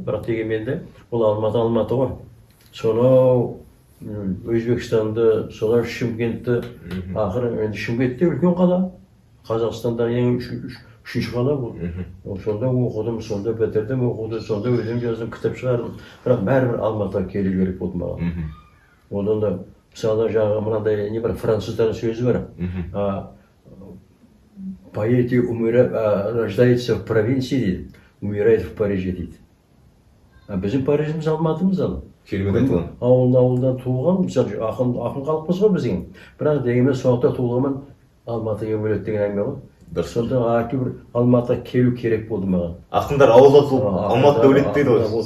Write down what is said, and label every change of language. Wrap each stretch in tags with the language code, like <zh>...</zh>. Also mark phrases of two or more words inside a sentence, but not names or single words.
<kk>Бірақ дегенмен де ол Алматы ғой. Сонау Өзбекстанды, солар Шымкентті, ақыры енді Шымкентте үлкен қала. Қазақстандағы ең үшінші қала бұл. Сонда оқыдым, сонда бітірдім, оқуды, сонда өлең жаздым, кітап шығардым. Бірақ бәрібір Алматыға келу керек болды маған. Одан да мысалы жаңағы мынандай не бар, француздардың сөзі бар.</kk> <ru>Поэт рождается в провинции дейді, умирает в Париже дейді.</ru> <kk>Біздің Парижіміз Алматымыз ал. Керемет айтылған. Ауылдан туылған, мысалы ақын халықпыз ғой біздің. Бірақ дегенмен сондықтан туылғанмын Алматыға өледі деген әңгіме ғой. Дұрыс. Сонда әйтеуір Алматыға келу керек болды маған. Ақындар ауылда туып, Алматыда өледі дейді ғой.</kk>